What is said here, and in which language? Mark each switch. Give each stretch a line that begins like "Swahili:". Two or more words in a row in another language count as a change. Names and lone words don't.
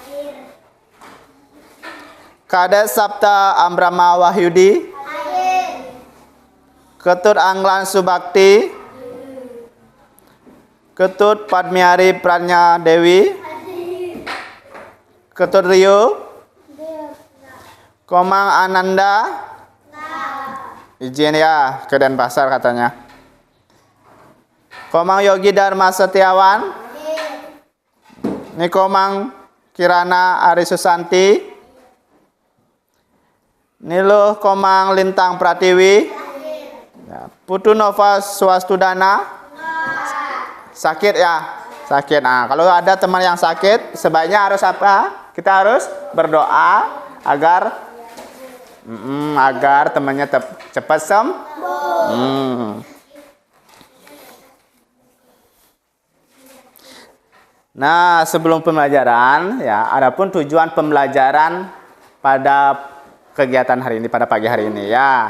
Indonesian: Kade Sabta Ambrama Wahyudi. Ketut Anglan Subakti. Ketut Padmiari Pranya Dewi. Ketut Rio. Komang Ananda. Izin ya ke Denpasar katanya. Komang Yogi Dharma Setiawan. Ini Komang Kirana Ari Susanti. Niluh Komang Lintang Pratiwi. Ya, Putu Nova Swastudana. Sakit ya? Sakit. Nah, kalau ada teman yang sakit, sebaiknya harus apa? Kita harus berdoa agar temannya cepat sembuh. Nah, sebelum pembelajaran, ya, adapun tujuan pembelajaran pada kegiatan hari ini, pada pagi hari ini, ya.